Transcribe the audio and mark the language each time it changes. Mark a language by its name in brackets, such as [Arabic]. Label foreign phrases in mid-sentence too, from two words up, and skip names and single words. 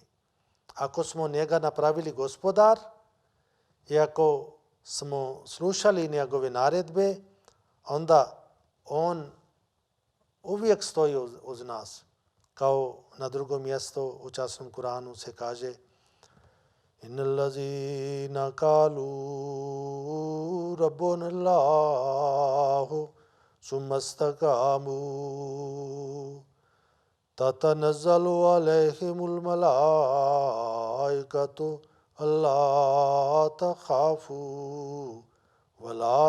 [Bosnian] Ako smo njega napravili gospodar i ako smo slušali njegove naredbe, onda on uvijek stoji uz nas. Kao na drugom mjestu u časnom Kuranu se kaže: [Arabic] إن الذين قالوا ربنا الله ثم استقاموا تتنزل عليهم الملائكة ألا تخافوا ولا